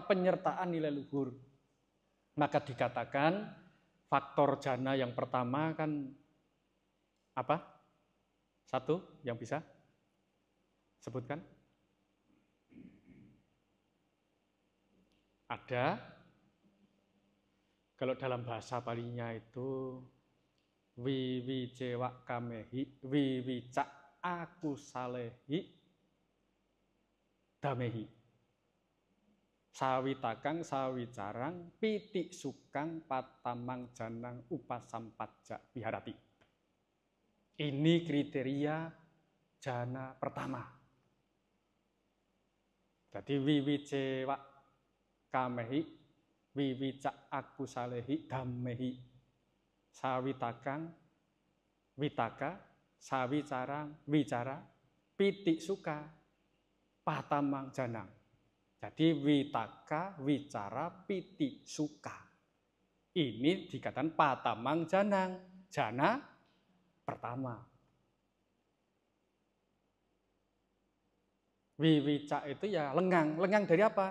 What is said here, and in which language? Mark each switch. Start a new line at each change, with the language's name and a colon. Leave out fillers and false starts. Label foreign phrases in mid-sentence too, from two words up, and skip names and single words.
Indonesian: Penyertaan nilai luhur. Maka dikatakan faktor jhana yang pertama kan apa? Satu yang bisa sebutkan? Ada, kalau dalam bahasa Palinya itu
Pali: wiwicewa kamehi, wiwicak akusalehi damehi. Sawitakang sawicarang piti sukang patamang janang upasampajja viharati.
Indonesian: Ini kriteria jhana pertama. Jadi
Pali: wiwicewa kamehi, wiwicak akusalehi damehi. Sawitakang witaka, sawicarang wicara, piti suka, patamang janang. Jadi witaka, wicara, piti suka.
Indonesian: Ini dikatakan
Pali: patamang janang,
Indonesian: jhana pertama. Wiwica itu ya lengang. Lengang dari apa?